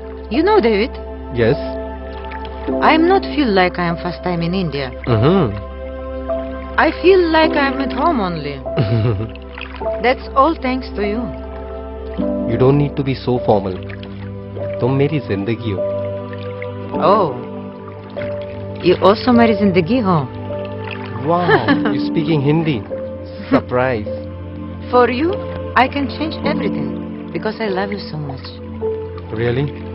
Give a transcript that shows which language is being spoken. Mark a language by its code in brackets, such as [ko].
[en] You know, David, Yes. I am not feel like I am first time in India. Mm-hmm. I feel like I am at home only. That's all thanks to you. You don't need to be so formal. [hi] तुम मेरी जिंदगी हो. [en] Oh, you also [hi] मेरी जिंदगी हो. [en] Wow. You're speaking Hindi. Surprise. For you, I can change everything because I love you so much. Really?